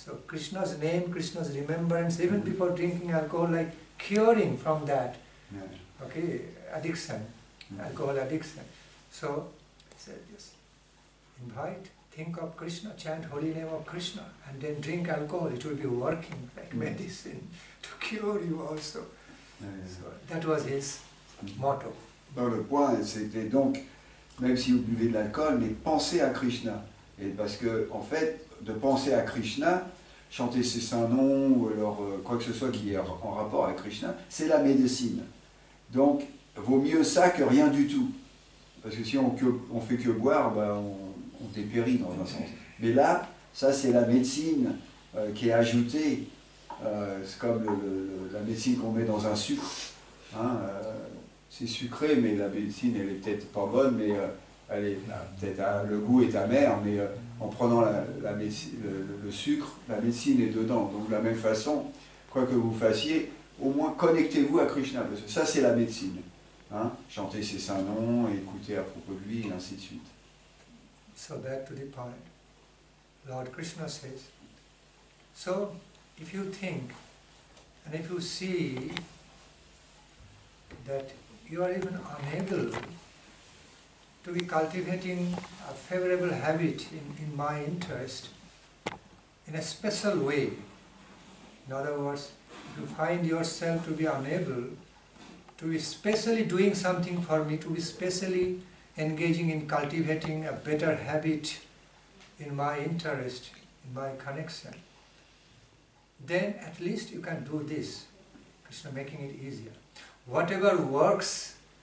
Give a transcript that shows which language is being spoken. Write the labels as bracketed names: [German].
[English] So Krishna's name, Krishna's remembrance, even people drinking alcohol, like curing from that, okay, addiction, alcohol addiction. So just invite, think of Krishna, chant holy name of Krishna, and then drink alcohol. It will be working like medicine to cure you also. So that was his motto. [French] Donc le point, c'était donc, même si vous buvez de l'alcool, mais pensez à Krishna. Et parce que, en fait, de penser à Krishna, chanter ses saints noms, ou alors quoi que ce soit qui est en rapport avec Krishna, c'est la médecine. Donc, vaut mieux ça que rien du tout. Parce que si on fait que boire, ben, on dépérit dans un sens. Mais là, ça c'est la médecine qui est ajoutée. C'est comme la médecine qu'on met dans un sucre. Hein, c'est sucré, mais la médecine elle est peut-être pas bonne, mais peut-être le goût est amer, mais en prenant le sucre, la médecine est dedans. Donc de la même façon, quoi que vous fassiez, au moins connectez-vous à Krishna, parce que ça c'est la médecine. Hein, chanter ses saints noms, écouter à propos de lui, et ainsi de suite. [English] So back to the point, Lord Krishna says, so if you think and if you see that you are even unable to be cultivating a favorable habit in my interest in a special way, in other words, if you find yourself to be unable to be specially doing something for me, to be specially engaging in cultivating a better habit in my interest, in my connection, then at least you can do this. Krishna making it easier. Whatever works